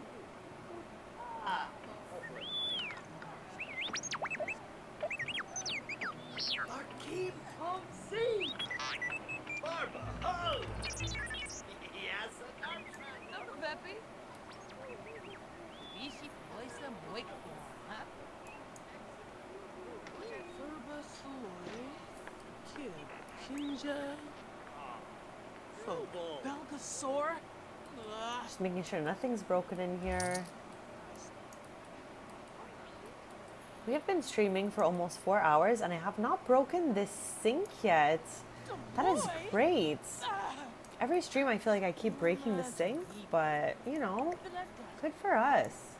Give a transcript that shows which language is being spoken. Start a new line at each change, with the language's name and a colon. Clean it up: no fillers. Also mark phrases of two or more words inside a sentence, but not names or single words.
Portuguese: Ah. Arkeem Pomsey. Barba. Oh. Yes, Não, Pepe. Bicho, coisa muito boa, Furba Soy. Kid. Kinja. Belgasaur.
English: Just making sure nothing's broken in here. We have been streaming for almost 4 hours and I have not broken this sink yet. That is great. Every stream I feel like I keep breaking the sink, but you know, good for us.